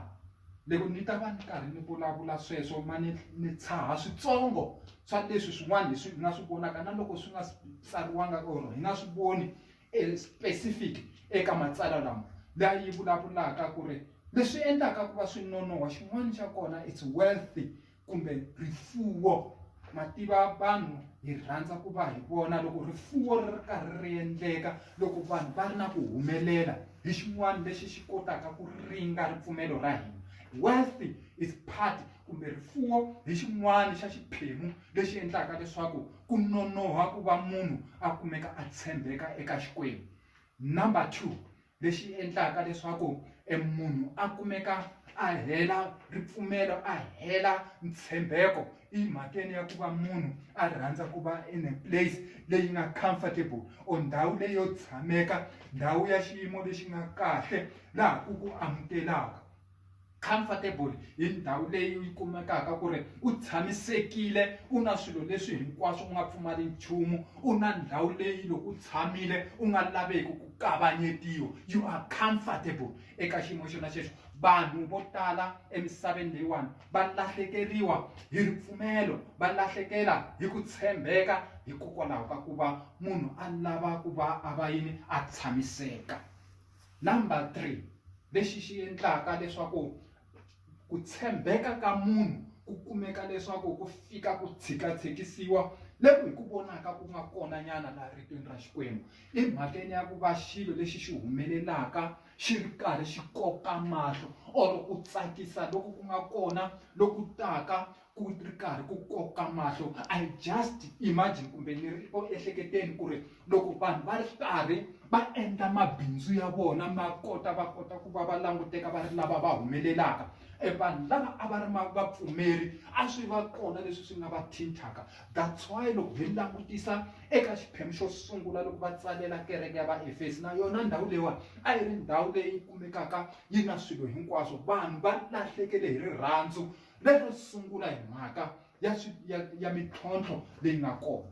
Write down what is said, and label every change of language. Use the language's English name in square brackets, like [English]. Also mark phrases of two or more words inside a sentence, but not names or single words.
[Tsonga] Loko ni ta va ni karhi ni vulavula sweswo ni tshaha switsongo swa leswi swin'wana leswi hi nga swi vonaka na loko swi nga tsariwanga or hi nga swi voni specific eka matsalwa lama laha yi vulavulaka ku ri leswi endlaka ku va swi nonoha. Xin'wana xa kona [English] it's wealthy [Tsonga] kumbe rifuwo. Mativa vanhu hi rhandza ku va hi vona loko rifuwo ri karhi ri endleka, loko vanhu va ri na ku humelela, hi xin'wana lexi xi kotaka ku ringa ripfumelo ra hina. [English] Wealthy is part [Tsonga] kumbe rifuwo hi xin'wana xa xiphemu lexi endlaka leswaku ku nonoha ku va munhu a kumeka a tshembeka eka Xikwembu. Number 2 lexi endlaka leswaku munhu a kumeka a hela ripfumelo, a hela ntshembeko, i mhakeni ya ku va munhu a rhandza ku va [English] in a place [Tsonga] leyi nga comfortable or ndhawu leyi yo tshameka, ndhawu ya xiyimo lexi nga kahle laha ku amukelaka. Comfortable hi ndhawu leyi yi kumekaka ku ri u tshamisekile, u na swilo leswi hinkwaswo u nga pfumali nchumu, u na ndhawu leyi loko u tshamile u nga laveki ku kavanyetiwa, [English] you are comfortable [Tsonga] eka xiyimo xona xexo. Vanhu vo tala emisaveni leyiwani va lahlekeriwa hi ripfumelo, va lahlekela hi ku tshembeka hikokwalaho ka ku va munhu a lava ku va a va yini a tshamiseka. Number 3 lexi xi endlaka leswaku ku tshembeka ka munhu ku kumeka leswaku ku fika ku tshikatshikisiwa loko hi ku vonaka ku nga kona nyana laha ritweni ra Xikwembu, i mhakeni ya ku va xilo lexi xi humelelaka xi ri karhi xi koka mahlo or ku tsakisa loko ku nga kona loku taka ku ri karhi ku koka mahlo. [English] I just imagine [Tsonga] kumbe ni ri ehleketeni ku ri loko vanhu va ri karhi va endla mabindzu ya vona va kota ku va va languteka va ri lava va humelelaka, vanhu lava a va ri vapfumeri a swi va kona leswi swi nga va thintaka. [English] That's why [Tsonga] loko hi langutisa eka xiphemu xo sungula loko va tsalela kereke ya vaEfesi, na yona ndhawu leyiwani a yi ri ndhawu leyi kumekaka yi na swilo hinkwaswo, vanhu va lahlekele hi rirhandzu lero sungula hi mhaka ya mintlhontlho leyi nga kona.